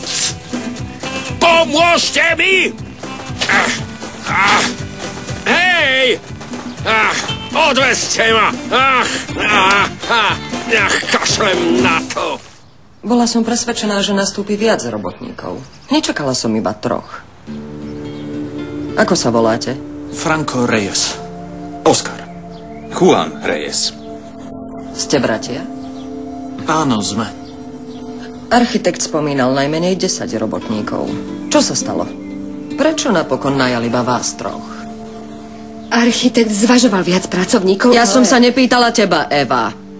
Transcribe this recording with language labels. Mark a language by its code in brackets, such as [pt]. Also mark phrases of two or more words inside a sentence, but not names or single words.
[sk] Pomôžte mi! Hej! Odvezte ma! Kašlem na to! Bola som presvedčená, že nastúpi viac robotníkov. Nečakala som iba 3. Ako sa voláte? Franco Reyes. Oscar. Juan Reyes. Ste bratia? Áno, sme. Architekt spomínal najmenej 10 robotníkov. Čo sa stalo? Prečo napokon najal iba vás 3? Architekt zvažoval viac pracovníkov, Ja som sa nepýtala teba, Eva.